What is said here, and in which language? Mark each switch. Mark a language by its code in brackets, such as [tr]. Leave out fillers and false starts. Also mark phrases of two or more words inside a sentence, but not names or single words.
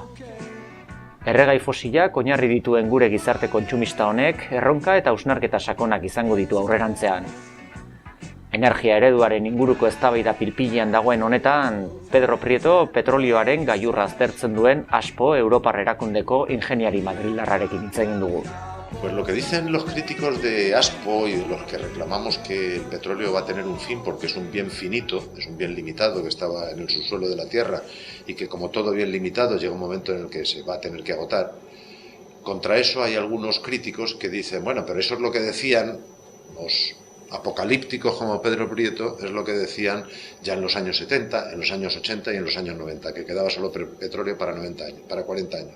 [eu] Erregai fosilak oinarri dituen gure gizarte kontsumista honek erronka eta hausnarketa sakonak izango ditu aurrerantzean. Energia ereduaren inguruko eztabaida pilpilean dagoen honetan, Pedro Prieto petrolioaren gailurra aztertzen duen ASPO Europar Erakundeko ingeniari madrildarrarekin hitz egin dugu. [es] Pues lo que dicen los críticos de ASPO y de los que reclamamos que el petróleo va a tener un fin porque es un bien finito, es un bien limitado que estaba en el subsuelo de la Tierra y que como todo bien limitado llega un momento en el que se va a tener que agotar. Contra eso hay algunos críticos que dicen, bueno, pero eso es lo que decían los apocalípticos como Pedro Prieto, es lo que decían ya en los años 70, en los años 80 y en los años 90, que quedaba solo petróleo para 90 años, para 40 años.